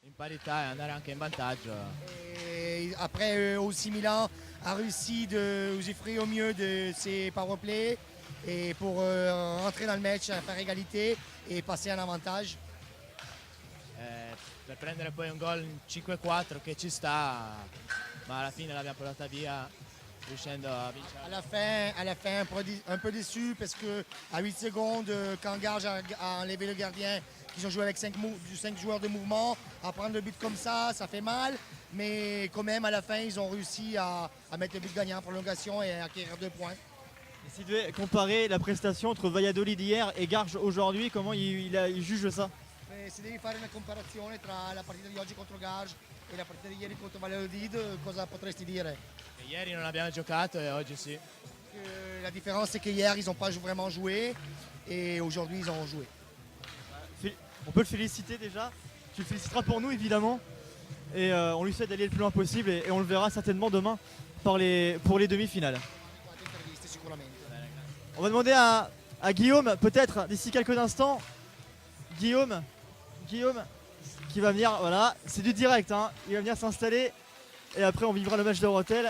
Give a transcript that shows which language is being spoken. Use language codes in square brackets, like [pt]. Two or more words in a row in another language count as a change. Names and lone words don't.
[it] parità e andare anche in vantaggio. [fr] Et après aussi Milan a réussi de usufruire au mieux de ses power play et pour rentrer dans le match, faire égalité et passer en avantage. [it] Per prendere poi un gol in 5-4 che ci sta, ma alla fine l'abbiamo portata via riuscendo a vincere. [fr] À la fin un peu déçu parce que à 8 secondes, quand Garge a enlevé le gardien, qu'ils ont joué avec 5 joueurs de mouvement, à prendre le but comme ça fait mal. Mais quand même, à la fin, ils ont réussi à mettre le but gagnant en prolongation et à acquérir 2 points. Et si tu devais comparer la prestation entre Valladolid hier et Garges aujourd'hui, comment il juge ça? [it] Se devi fare una comparazione tra la partita di oggi contro Garge e la partita di ieri contro Valladolid, cosa potresti dire? E ieri non abbiamo giocato e oggi sì. [fr] La différence c'est qu'hier ils n'ont pas vraiment joué et aujourd'hui ils ont joué. On peut le féliciter déjà, tu le féliciteras pour nous évidemment, et on lui souhaite d'aller le plus loin possible et on le verra certainement demain pour les demi-finales. On va demander à Guillaume, peut-être d'ici quelques instants, Guillaume qui va venir, voilà, c'est du direct, hein, il va venir s'installer et après on vivra le match de Rethel.